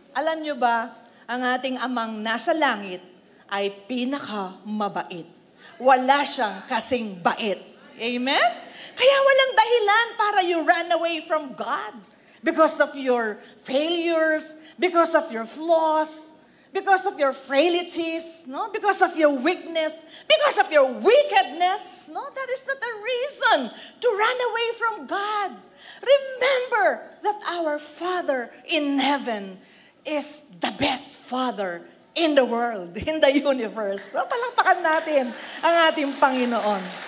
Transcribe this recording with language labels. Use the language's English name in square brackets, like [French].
[Filipino] Alam niyo ba, ang ating amang nasa langit ay pinakamabait. Wala siyang kasing bait. Amen? Kaya walang dahilan para [English] you run away from God because of your failures, because of your flaws, because of your frailties, no? Because of your weakness, because of your wickedness. No, that is not a reason to run away from God. Remember that our Father in heaven is the best Father in the world, in the universe. No? [Filipino] Palakpakan natin ang ating Panginoon.